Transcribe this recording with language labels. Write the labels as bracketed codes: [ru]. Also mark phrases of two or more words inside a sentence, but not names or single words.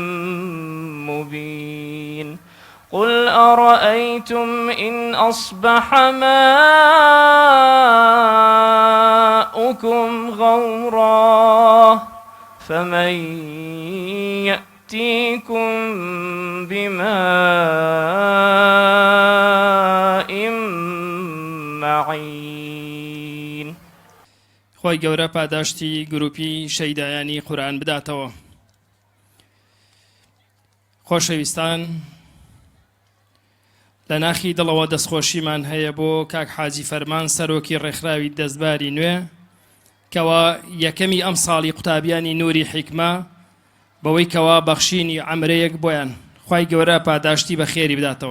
[ar] مبين قل أرأيتم إن أصبح ماؤكم غورا فمن يأتيكم بماء معين [ckb] خۆی گەورە پاداشتی گروپی شەیدایانی قورئان بداتەوە. خۆشەویستان، لە ناخی دڵەوە دەستخۆشیمان هەیە بۆ کاک حاجی فەرمان سەرۆکی ڕێکخراوی دەستباری نوێ کەوا یەکەمی ئەم ساڵی قوتابیانی نووری حیکمە بەوەی کەوا بەخشینی عەمرەیەک بۆیان خی گەورە پاداشتی بە خێری بداتەوە.